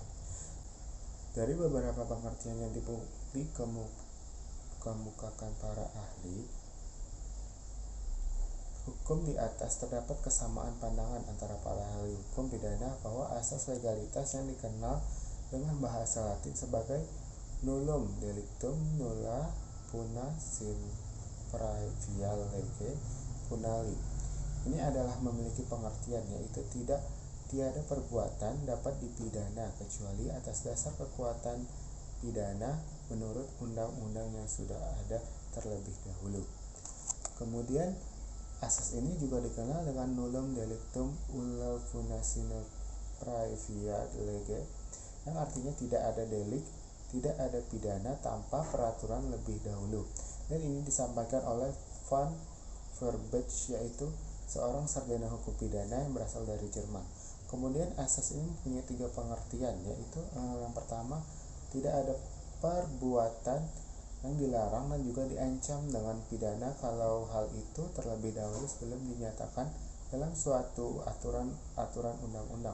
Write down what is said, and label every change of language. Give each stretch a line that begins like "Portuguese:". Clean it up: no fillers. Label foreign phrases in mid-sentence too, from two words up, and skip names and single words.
Indonesian: Dari beberapa pengertian yang dikemukakan para ahli hukum di atas, terdapat kesamaan pandangan antara para ahli hukum pidana bahwa asas legalitas yang dikenal dengan bahasa Latin sebagai
Latin: nullum delictum nulla puna sine praevia lege punali
Indonesian: ini adalah memiliki pengertian, yaitu tiada perbuatan dapat dipidana kecuali atas dasar kekuatan pidana menurut undang-undang yang sudah ada terlebih dahulu. Kemudian asas ini juga dikenal dengan
Latin: nullum delictum ulla puna sine praevia lege,
Indonesian: yang artinya tidak ada delik, tidak ada pidana tanpa peraturan lebih dahulu. Dan ini disampaikan oleh Van Verbeke, yaitu seorang sarjana hukum pidana yang berasal dari Jerman. Kemudian asas ini punya 3 pengertian, yaitu yang pertama, tidak ada perbuatan yang dilarang dan juga diancam dengan pidana kalau hal itu terlebih dahulu sebelum dinyatakan dalam suatu aturan undang-undang.